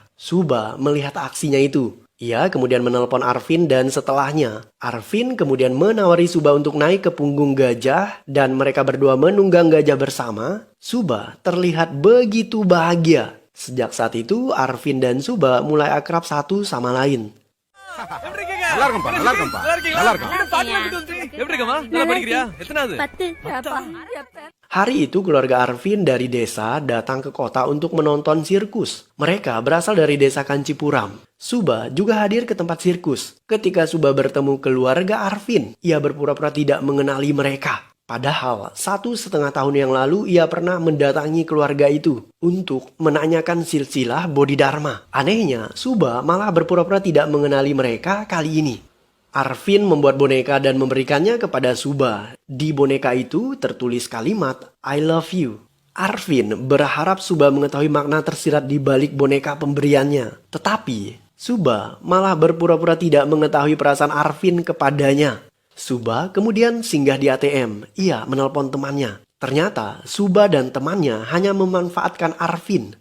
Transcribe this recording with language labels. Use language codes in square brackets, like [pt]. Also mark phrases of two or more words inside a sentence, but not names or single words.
[id] Suba melihat aksinya itu. Ia kemudian menelpon Arvin dan setelahnya, Arvin kemudian menawari Suba untuk naik ke punggung gajah dan mereka berdua menunggang gajah bersama. Suba terlihat begitu bahagia. Sejak saat itu, Arvin dan Suba mulai akrab satu sama lain. [ta] நல்லா இருக்கும்பா [id] Hari itu keluarga Arvin dari desa datang ke kota untuk menonton sirkus. Mereka berasal dari desa Kancipuram. Suba juga hadir ke tempat sirkus. Ketika Suba bertemu keluarga Arvin, ia berpura-pura tidak mengenali mereka. Padahal 1,5 tahun yang lalu ia pernah mendatangi keluarga itu untuk menanyakan silsilah Bodhidharma. Anehnya, Suba malah berpura-pura tidak mengenali mereka kali ini. Arvin membuat boneka dan memberikannya kepada Suba. Di boneka itu tertulis kalimat [en] I love you. [id] Arvin berharap Suba mengetahui makna tersirat di balik boneka pemberiannya. Tetapi Suba malah berpura-pura tidak mengetahui perasaan Arvin kepadanya. Suba kemudian singgah di ATM. Ia menelpon temannya. Ternyata Suba dan temannya hanya memanfaatkan Arvin.